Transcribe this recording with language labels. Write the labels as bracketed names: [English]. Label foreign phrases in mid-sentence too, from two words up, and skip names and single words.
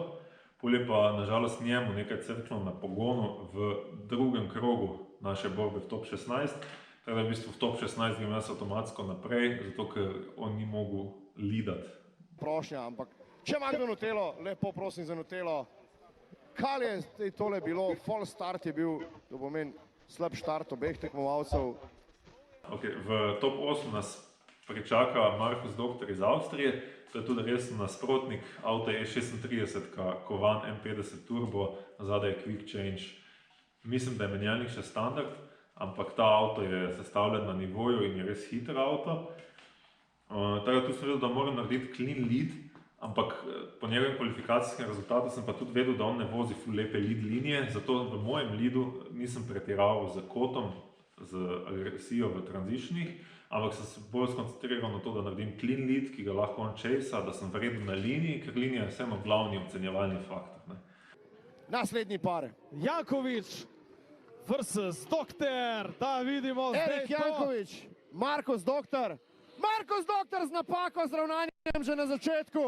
[Slovenian] Pol je pa nažalost njemu nekaj crknilo na pogonu v drugem krogu naše borbe v top 16. Tako da v bistvu v top 16 grem jaz avtomatsko naprej, zato ker on ni mogel lidati. Prošnja, ampak če ima kdo Nutello, lepo prosim za Nutello. Kaj je tole bilo? [English] False start [Slovenian] je bil, to pomeni slab štart obeh tekmovalcev. V top 8 nas pričaka Markus Doktor iz Avstrije, to je tudi resen nasprotnik, avto je 36, kovan M50 Turbo, zadaj je [English] Quick Change. [Slovenian] Mislim, da je menjalnik še standard, ampak ta avto je sestavljen na nivoju in je res hiter avto. Tako da tu sem vedel, da moram narediti [English] clean lead, [Slovenian] ampak po njegovem kvalifikacijskem rezultatu sem pa tudi vedel, da on ne vozi ful lepe lead linije, zato v mojem leadu nisem pretiraval z kotom, z agresijo v tranzitionih, ampak sem se bolj skoncentriral na to, da naredim [English] clean lead, [Slovenian] ki ga lahko on chasea, da sem vreden na liniji, ker linija je vseeno glavni ocenjevalni faktor. Naslednji par. Janković versus Doktor, da vidimo zdaj to. Erik Janković, Markus Doktor. Markus Doktor z napako, z ravnanjem že na začetku.